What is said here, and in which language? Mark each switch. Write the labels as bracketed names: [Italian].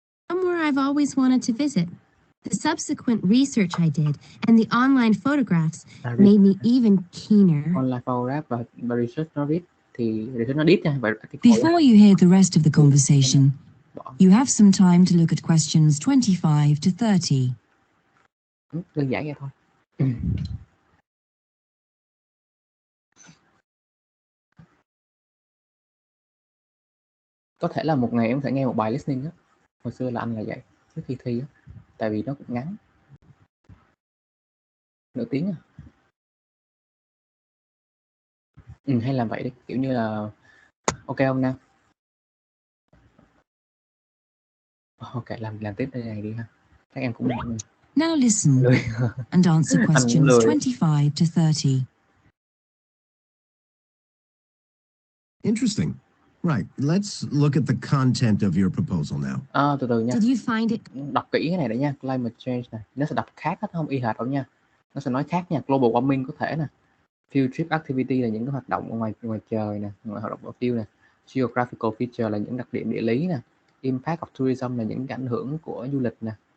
[English] Somewhere I've always wanted to visit. The subsequent research I did and the online photographs made me even keener. [Vietnamese] Online photograph và research nó read thì research nó deep nha. [English] Before you hear the rest of the conversation, you have some time to look at questions 25 to 30. [Vietnamese] Đơn giản vậy thôi. Có thể là một ngày em có thể nghe một bài listening á. Hồi xưa là anh là vậy, trước khi thi á. Tại vì nó cũng ngắn. Nửa tiếng à. Hay làm vậy đi, kiểu như là ok không Nam? Ok, làm tiếp đây này đi ha. Các em cũng mỏi. [English] Now listen and answer questions 25 to 30. Interesting. Right. Let's look at the content of your proposal now. [Vietnamese] Từ từ nha. [English] Did you find it? [Vietnamese] Đọc kỹ cái này để nha. Climate change này, nó sẽ đọc khác hết, không y hệt đâu nha. Nó sẽ nói khác nha. Global warming có thể nè. Field trip activity là những cái hoạt động ngoài trời nè, ngoài hoạt động ở field nè. Geographical feature là những đặc điểm địa lý nè. Impact of tourism là những cái ảnh hưởng của du lịch nè.